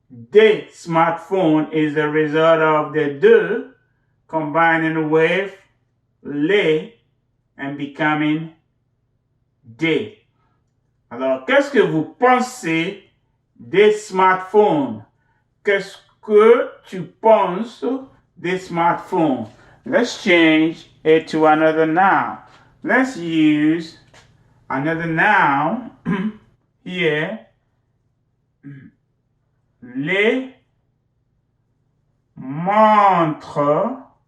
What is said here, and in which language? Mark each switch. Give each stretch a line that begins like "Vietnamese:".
English: Des smartphone is the result of the deux combining with les and becoming des.
French: Alors, qu'est-ce que vous pensez des smartphones? Qu'est-ce que tu penses des smartphones?
English: Let's change it to another noun. Let's use another noun here.
French: Les montres.